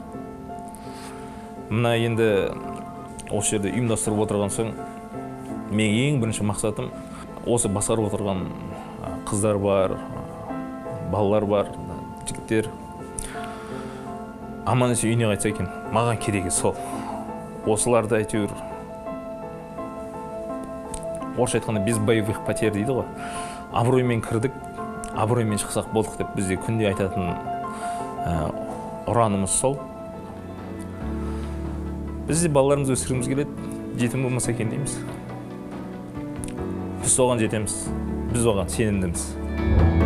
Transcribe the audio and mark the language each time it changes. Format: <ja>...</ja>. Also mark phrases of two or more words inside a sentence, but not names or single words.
<kk>Мына енді осы жерде ұйымдастырып отырған соң, мен ең бірінші мақсатым осы басқарып отырған қыздар бар, балалар бар, жігіттер аман-есен үйіне қайтса екен. Маған керегі сол. Осыларды әйтеуір орысша айтқанда</kk> <ru>без боевых потерь</ru> <kk>дейді ғой. Абыроймен кірдік, абыроймен шықсақ болдық деп бізде күнде айтатын ұранымыз сол. Біз де балаларымызды өсіргіміз келеді, жетім болмаса екен дейміз. Біз соған жетеміз, біз оған сенімдіміз.</kk>